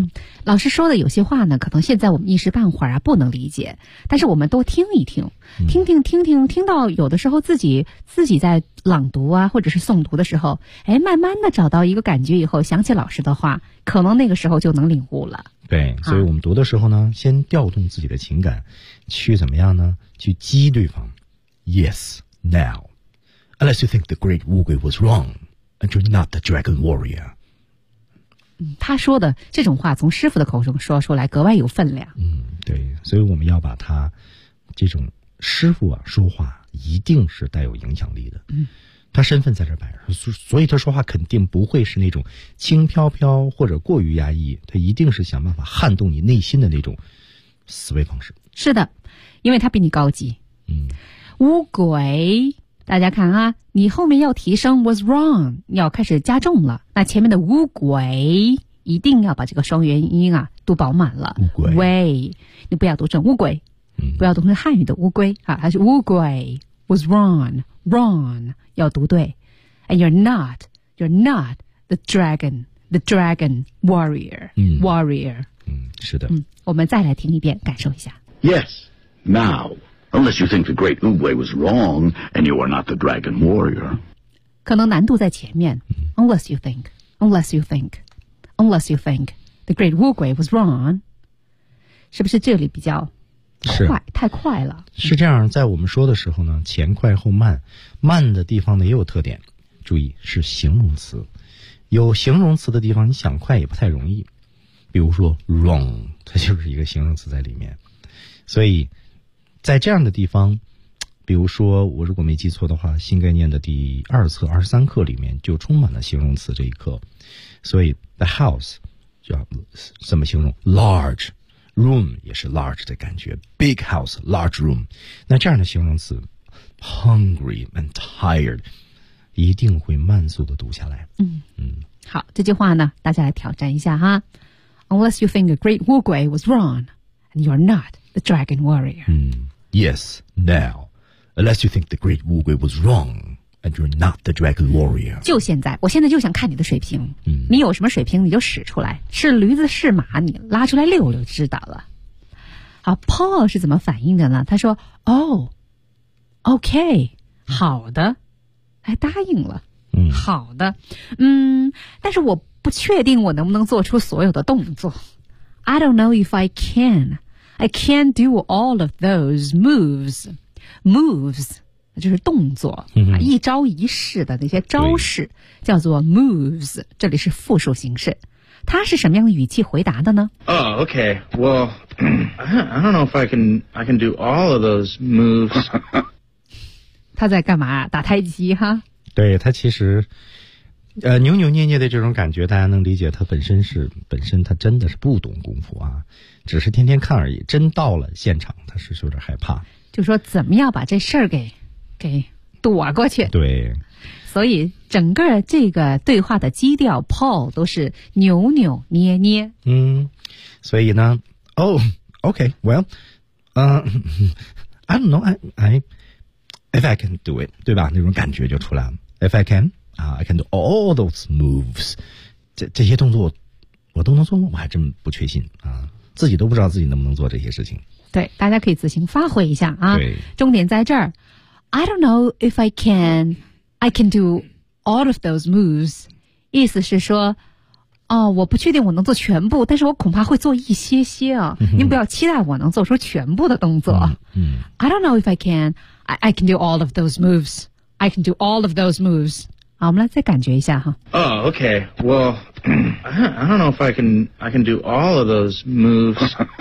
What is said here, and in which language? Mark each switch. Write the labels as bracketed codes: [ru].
[zh] 嗯、老师说的有些话呢，可能现在我们一时半会儿啊不能理解，但是我们都听一听，听到有的时候自己在朗读啊或者是诵读的时候，哎，慢慢的找到一个感觉以后，想起老师的话，可能那个时候就能领悟了。对，所以我们读的时候呢，先调动自己的情感，去怎么样呢？去激对方。 [en] Yes, now, unless you think the great 乌龟 was wrong, and you're not the dragon warrior. [zh] 他说的这种话从师傅的口中说出来格外有分量。嗯，对，所以我们要把他这种师傅啊说话一定是带有影响力的。嗯，他身份在这摆着，所以他说话肯定不会是那种轻飘飘或者过于压抑，他一定是想办法撼动你内心的那种思维方式。是的，因为他比你高级。嗯，乌龟，大家看啊，你后面要提升 [en] was wrong， [zh] 要开始加重了。那前面的乌龟一定要把这个双元音啊读饱满了。乌龟 way， 你不要读成乌龟、嗯，不要读成汉语的乌龟啊，它是乌龟 [en] was wrong [zh] 要读对。 [en] And you're not the dragon warrior、嗯、 warrior。 [zh] 嗯，是的。嗯，我们再来听一遍，感受一下。 [en] Yes, now. Unless you think the great Uwei was wrong, and you are not the dragon warrior. [zh] 可能难度在前面。 [en] Unless you think the great Uwei was wrong. [zh] 是不是这里比较快，太快了。是这样，在我们说的时候呢，前快后慢，慢的地方呢也有特点。注意，是形容词。有形容词的地方，你想快也不太容易。比如说 wrong, 它就是一个形容词在里面。所以在这样的地方，比如说我如果没记错的话，新概念的第二册23课里面就充满了形容词这一课，所以 [en] the house [zh] 叫怎么形容 [en] large room [zh] 也是 large 的感觉 [en] big house large room， [zh] 那这样的形容词 [en] hungry and tired [zh] 一定会慢速的读下来。嗯，好，这句话呢大家来挑战一下哈。 [en] Unless you think a great 乌龟 was wrong and you're not the dragon warrior、嗯，Yes, now, unless you think the great 乌龟 was wrong, and you're not the dragon warrior. [zh] 就现在，我现在就想看你的水平。嗯，你有什么水平你就使出来，是驴子是马你拉出来溜就知道了。好， Paul 是怎么反应的呢？他说 okay, 好的，还答应了。嗯，好的，嗯，但是我不确定我能不能做出所有的动作。 [en] I don't know if I can. I can't do all of those moves. Moves. [zh] 就是动作、嗯、一招一式的那些招式叫做 moves， 这里是复数形式。他是什么样的语气回答的呢？ [en] okay, well, I don't know if I can do all of those moves. [zh] 他在干嘛？打太极哈？对，他其实扭扭捏捏的这种感觉大家能理解，他本身他真的是不懂功夫啊，只是天天看而已，真到了现场他是有点害怕。就说怎么样把这事儿给躲过去。对，所以整个这个对话的基调 Paul 都是扭扭捏捏。嗯，所以呢 [en] Oh, okay, well, I don't know, if I can do it, [zh] 对吧，那种感觉就出来了。 [en] If I can, I can do all those moves. [zh] 这些动作我都能做吗？我还真不确信啊，自己都不知道自己能不能做这些事情。对，大家可以自行发挥一下啊。对，重点在这儿， [en] I don't know if I can do all of those moves. [zh] 意思是说，哦，我不确定我能做全部，但是我恐怕会做一些些啊。您不要期待我能做出全部的动作。 [en] I don't know if I can. I can do all of those moves. I can do all of those moves. [zh] 好，我们来再感觉一下哈。 [en] okay. Well, I don't know if I can do all of those moves.